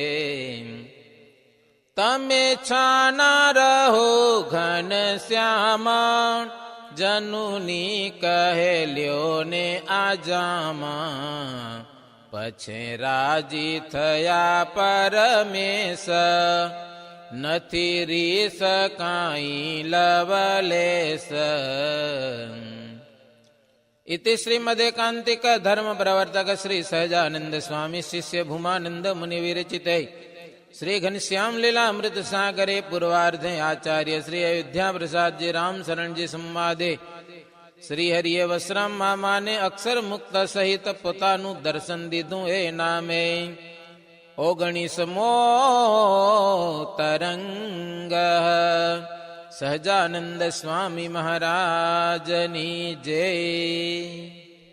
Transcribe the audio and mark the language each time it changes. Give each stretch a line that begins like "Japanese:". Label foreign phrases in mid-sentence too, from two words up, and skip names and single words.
Gujarati: તમે છાના રહો ઘનશ્યામ જનુની કહેલ્યો ને આજામાં પછી રાજી થયા પરમેશ નથી રીસ કાંઈ લવલેશ
Sanskrit: इति श्रीमदेकांतिक धर्म प्रवर्तक श्री सहजानंद स्वामी शिष्य भूमानंद मुनि विरचिते श्री घनश्याम लीला अमृत सागरे पूर्वार्धे आचार्य श्री अयोध्या प्रसाद जी राम शरण जी संवादे
Gujarati: શ્રી હરિયે વસરામ મામા ને અક્ષર મુક્ત સહિત પોતાનું દર્શન દીધું એ નામે 19મો તરંગ સહજાનંદ સ્વામી મહારાજની જય.